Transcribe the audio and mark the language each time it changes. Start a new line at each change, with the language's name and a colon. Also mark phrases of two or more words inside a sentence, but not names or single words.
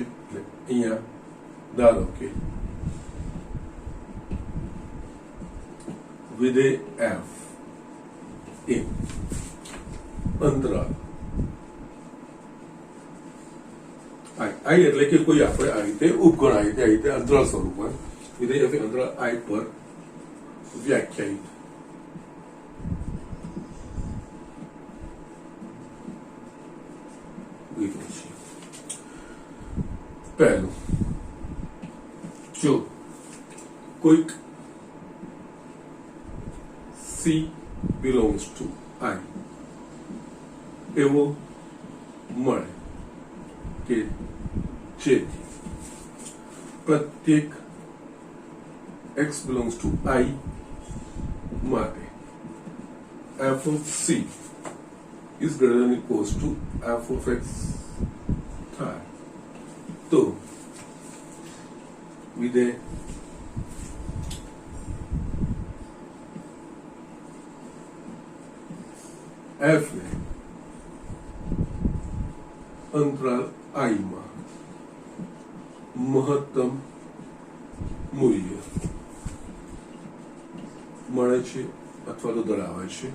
Gujarati: એટલે અહીંયા ધારો કે વિધેય f એ અંતરાલ i એટલે કે કોઈ આપણે આ રીતે ઉપગણ આ રીતે અંતરાલ સ્વરૂપમાં વિધેય f અંતરાલ i પર વ્યાખ્યાયિત પહેલું, જો કોઈક
English: c belongs to i
Gujarati: એવો મળે કે જેથી પ્રત્યેક
English: x belongs to i
Gujarati: માટે
English: f of c is greater than equals to f of x
Gujarati: થાય તો વિધેય f ને અંતરાલ i માં મહત્તમ મૂલ્ય મળે છે અથવા તો ધરાવે છે.